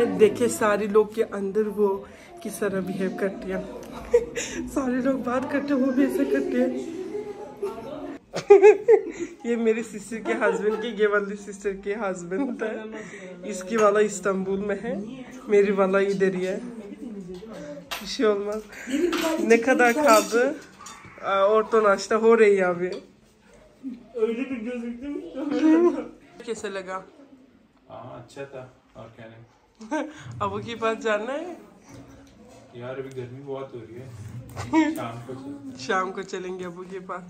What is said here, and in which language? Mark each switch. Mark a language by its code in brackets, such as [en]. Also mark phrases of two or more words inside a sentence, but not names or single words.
[hi] देखे सारे लोग के अंदर वो किस तरह बिहेव करती है। सारे लोग बात करते हैं, वो भी ऐसे करते हैं। ये मेरी सिस्टर के हस्बैंड की, ये वाली सिस्टर के हस्बैंड है। इसकी वाला इस्तांबुल में है, मेरी वाला इधर ही है। [tr] Ne kadar kaldı? [hi] Orta नाश्ता हो रही है अभी। कैसे लगा? अच्छा था, और क्या नहीं। अबू के पास जाना है यार, अभी गर्मी बहुत हो रही है। शाम को चलेंगे अबू के पास।